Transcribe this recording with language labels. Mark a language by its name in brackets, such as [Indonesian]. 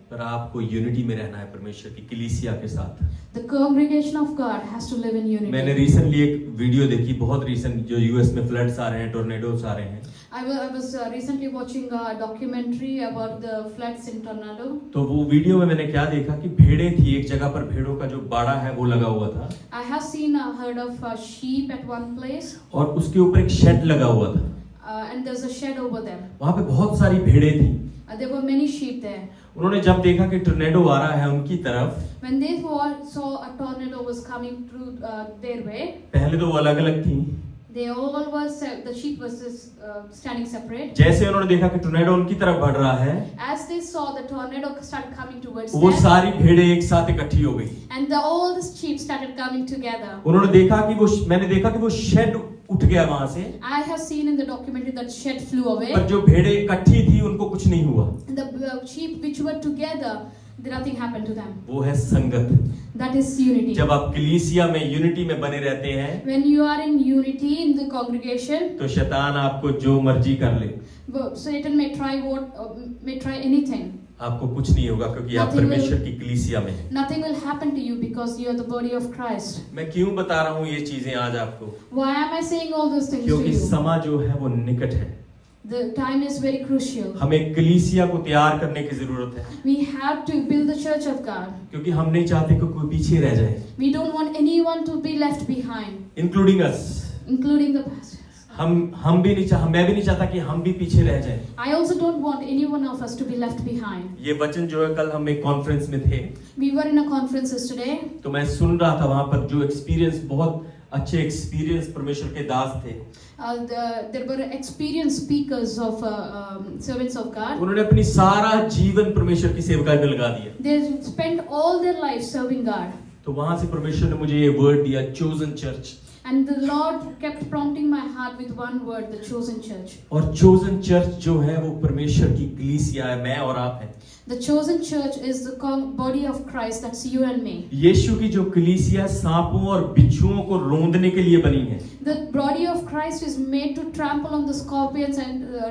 [Hindi] पर आपको यूनिटी में रहना है परमेश्वर की कलीसिया के साथ। [English] The congregation of God has to live in unity. [Hindi] मैंने रिसेंटली एक वीडियो देखी, बहुत रिसेंट, जो यूएस में फ्लड्स आ रहे हैं, टोर्नेडोस आ रहे हैं। [English] I was recently watching a documentary about the floods in Tornado. [Hindi] तो वो वीडियो में मैंने क्या देखा कि भेड़ें थी, एक जगह पर भेड़ों का जो बाड़ा है वो लगा हुआ था, [English] I have seen a herd of sheep at one place, [Hindi] और उसके ऊपर एक शेड लगा हुआ था। [English] and there's a shed over there. [Hindi] वहां पे बहुत सारी भेड़ें थी। [English] There were many sheep there. [Hindi] उन्होंने जब देखा कि टोर्नेडो आ रहा है उनकी तरफ, [English] When they saw a tornado was coming through their way, [Hindi] पहले तो वो अलग अलग थी। [English] they all was the sheep was standing separate. [Hindi] जैसे उन्होंने देखा कि टोर्नेडो उनकी तरफ बढ़ रहा है, [English] As they saw the tornado started coming towards [Hindi] वो [English] them, [Hindi] सारी भेड़ें एक साथ इकट्ठी हो गई। [English] and all the sheep started coming together. [Hindi] उन्होंने देखा कि मैंने देखा कि वो शेड उठ गया वहां से, [English] I have seen in the documentary that shed flew away. [Hindi] पर जो भेड़ें इकट्ठी थी उनको कुछ नहीं हुआ। [English] The sheep which were together, nothing happened to them. [Hindi] वो है संगत। [English] That is unity. [Hindi] जब आप कलीसिया में यूनिटी में बने रहते हैं, [English] When you are in unity in the congregation, [Hindi] तो शैतान आपको जो मर्जी कर ले, [English] Satan may try anything. [Hindi] आपको कुछ नहीं होगा, क्योंकि आप [English] Nothing [Hindi] परमेश्वर [English] will- [Hindi] की कलीसिया में हैं। [English] Nothing will happen to you because you are the body of Christ. [Hindi] मैं क्यों बता रहा हूँ ये चीजें आज आपको? [English] Why am I saying all those things to [Hindi] क्योंकि [English] you? [Hindi] समा जो है वो निकट है। [English] The time is very crucial. [Hindi] हमें कलीसिया को तैयार करने की जरूरत है, [English] We have to build the church of God. [Hindi] क्योंकि हम नहीं चाहते कि कोई पीछे रह जाए, [English] We don't want anyone to be left behind, including us. including the pastors. [Hindi] हम भी नहीं मैं भी नहीं चाहता कि हम भी पीछे रह जाएं। [English] I also don't want any one of us to be left behind. [Hindi] ये वचन जो है, कल हम एक कॉन्फ्रेंस में थे, [English] We were in a conference yesterday. [Hindi] तो मैं सुन रहा था वहां पर जो एक्सपीरियंस, बहुत अच्छे एक्सपीरियंस परमेश्वर के दास थे। [English] There were experienced speakers of servants of God. [Hindi] उन्होंने अपनी सारा जीवन परमेश्वर की सेवकाई में लगा दिया। [English] They spent all their life serving God. [Hindi] तो वहां से परमेश्वर ने मुझे ये वर्ड दिया, chosen church. [English] And the Lord kept prompting my heart with one word, the chosen church. [Hindi] और चोजन चर्च जो है वो परमेश्वर की कलीसिया है, मैं और आप हैं। [English] The chosen church is the body of Christ, that's you and me. [Hindi] यीशु की जो कलीसिया सांपों और बिच्छुओं को रोंदने के लिए बनी है। [English] The body of Christ is made to trample on the scorpions and